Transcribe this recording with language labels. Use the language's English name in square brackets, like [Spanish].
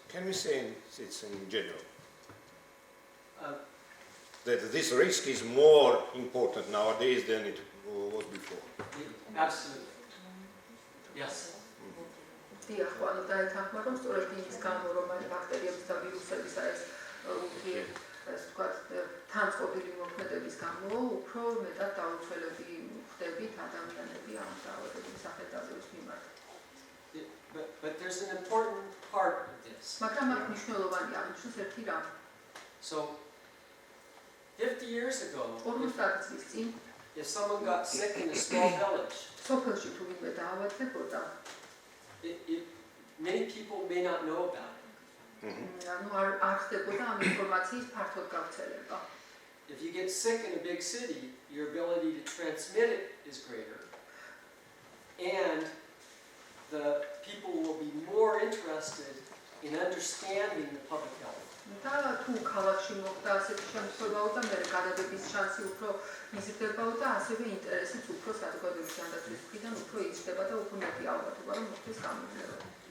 [English] Can we say it's in general? That this risk is more important nowadays than it was before. Absolutely. Yes. [Georgian] დიახ, ანუ დაეთანხმა, რომ სწორედ იმის გამო, რომ აი ბაქტერიების და ვირუსების ეს ვთქვათ, თანწყობილი მოქმედების გამო, უფრო მეტად დაუცველები ხდებით ადამიანები ამ დაავადების სახელდაწყების მიმართ. [English] But there's an important part of this. [Georgian] მაგრამ აქ მნიშვნელოვანი აღნიშნოს ერთი რამ. [English] So 50 years ago, [Georgian] 50 წლის წინ [English] if someone got sick in a small village, [Georgian] სოფელში თუ ვინმე დაავადდებოდა, [English] many people may not know about it. [Georgian] ანუ არ ხდებოდა ამ ინფორმაციის ფართოდ გავრცელება. [English] If you get sick in a big city, your ability to transmit it is greater, and the people will be more interested in understanding the public health. [Georgian] და თუ ქალაქში მოხდა ასეთი შემთხვევაო და მე გადადების შანსი უფრო იზრდებაო და ასევე ინტერესიც უფრო საზოგადოების ჯანდაცვის მხრიდან უფრო იზრდება და უფრო მეტი ალბათობა რომ მოხდეს გამძლეობა.